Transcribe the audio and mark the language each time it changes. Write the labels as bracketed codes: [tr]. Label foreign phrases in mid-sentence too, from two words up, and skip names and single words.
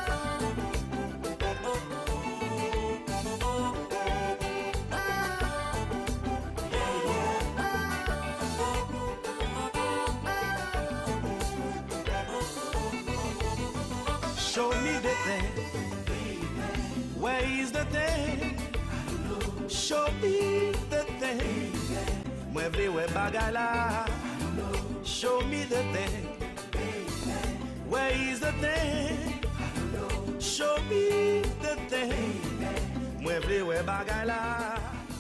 [en] Show me the thing. Where is the thing? Show me the thing. [ht] Moi vle wè bagay la. [en] Show me the thing. Where is the thing? Show me the thing. [ht] Moi vle wè bagay la.